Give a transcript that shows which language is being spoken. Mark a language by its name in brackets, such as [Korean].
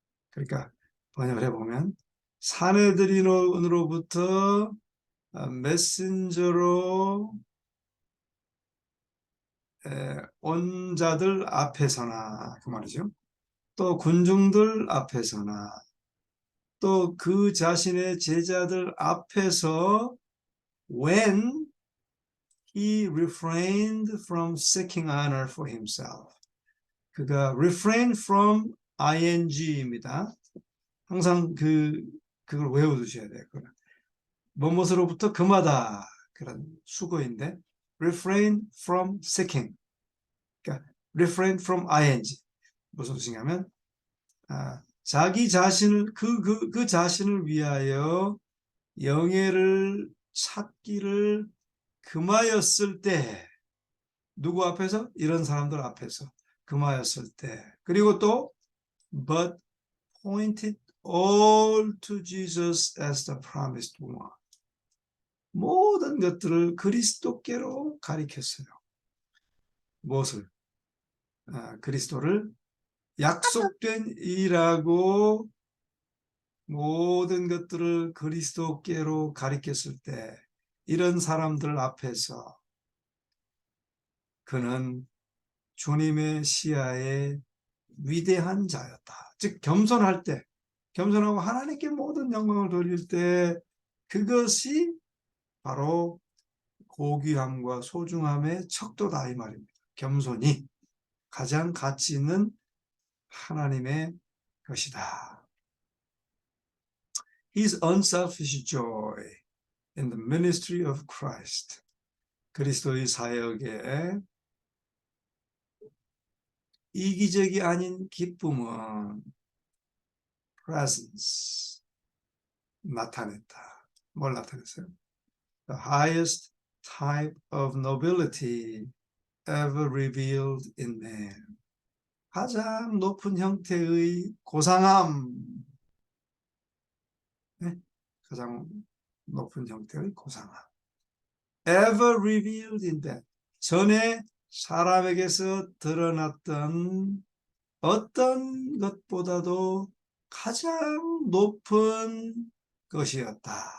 [Korean] 그러니까 번역을 해보면 사내들인으로부터 메신저로 온 자들 앞에서나 그 말이죠. 또 군중들 앞에서나 또 그 자신의 제자들 앞에서 [English] when he refrained from seeking honor for himself. [Korean] 그가 [English] refrain from ing [Korean] 입니다. 항상 그걸 외워두셔야 돼요. 뭐뭇으로부터 금하다 그런 수거인데 [English] refrain from seeking. [Korean] 그러니까 refrain from ing 무슨 뜻이냐면 자기 자신을 그 자신을 위하여 영예를 찾기를 금하였을 때 누구 앞에서? 이런 사람들 앞에서 금하였을 때 그리고 또 [English] but pointed all to Jesus as the promised one. [Korean] 모든 것들을 그리스도께로 가리켰어요. 무엇을? 그리스도를 약속된 이라고 모든 것들을 그리스도께로 가리켰을 때 이런 사람들 앞에서 그는 주님의 시야에 위대한 자였다. 즉 겸손할 때, 겸손하고 하나님께 모든 영광을 돌릴 때 그것이 바로 고귀함과 소중함의 척도다 이 말입니다. 겸손이 가장 가치 있는 하나님의 것이다. [English] His unselfish joy in the ministry of Christ. [Korean] 그리스도의 사역에 이기적이 아닌 기쁨은 presence 나타냈다. 뭘 나타냈어요? [English] The highest type of nobility ever revealed in man. [Korean] 가장 높은 형태의 고상함. 네? 가장 높은 형태의 고상함. [English] Ever revealed in that. [Korean] 전에 사람에게서 드러났던 어떤 것보다도 가장 높은 것이었다.